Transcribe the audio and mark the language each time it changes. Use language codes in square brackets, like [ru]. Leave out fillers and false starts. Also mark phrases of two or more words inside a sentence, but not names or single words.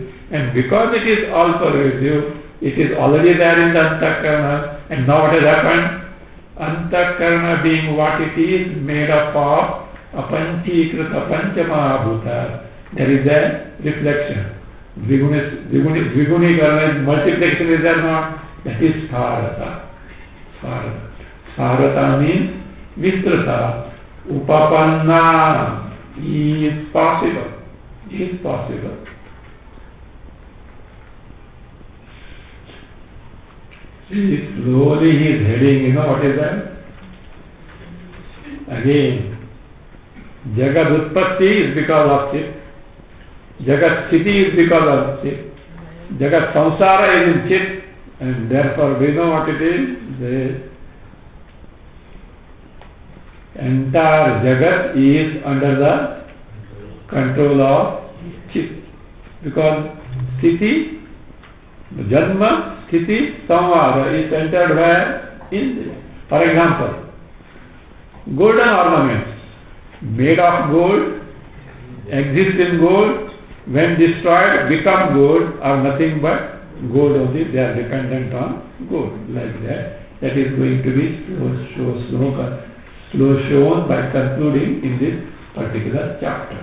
[en] And because it is all pervasive, it is already there in the antakarana. And now what has happened? Antakarana being what it is, made up of [sa] अपञ्चीकृत पञ्चमहाभूत. [en] There is a reflection. Dviguneekarana is multiplication, is there not? That is Sparata. Sparata means Vistrata. Upapanna is possible. Is possible. See, slowly he is heading, you know what is that? Again, [sa] जगत् उत्पत्ति [en] is because of Chit. [sa] जगत् स्थिति [en] is because of Chit. [sa] जगत् संसार [en] is in Chit. And therefore, we know what it is. The entire Jagat is under the control of chit. Because [sa] स्थिति, जन्म, स्थिति, संवाद [en] is centered where? In this. For example, golden ornaments made of gold, exist in gold, when destroyed become gold, are nothing but gold only. They are dependent on gold, like that. That is going to be slow shown by concluding in this particular chapter.